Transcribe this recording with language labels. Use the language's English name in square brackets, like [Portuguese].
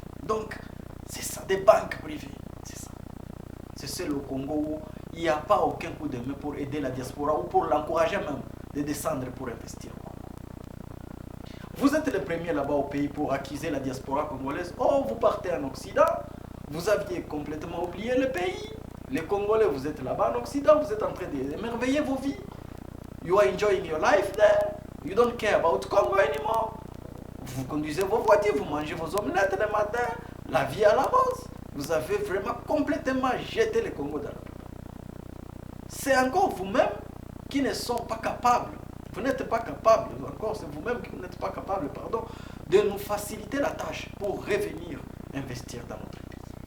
[French] Donc, c'est ça, des banques privées. C'est ça. C'est seul au Congo où il n'y a pas aucun coup de main pour aider la diaspora ou pour l'encourager même de descendre pour investir au Congo. Vous êtes les premiers là-bas au pays pour accuser la diaspora congolaise. Oh, vous partez en Occident, vous aviez complètement oublié le pays. Les Congolais, vous êtes là-bas en Occident, vous êtes en train d'émerveiller vos vies. [English] You are enjoying your life there. You don't care about Congo anymore. [French] Vous conduisez vos voitures, vous mangez vos omelettes le matin. La vie à la base. Vous avez vraiment complètement jeté le Congo dans la poubelle. C'est encore vous-même qui ne sont pas capables. Vous n'êtes pas capable, encore c'est vous-même qui n'êtes pas capable, pardon, de nous faciliter la tâche pour revenir investir dans notre pays.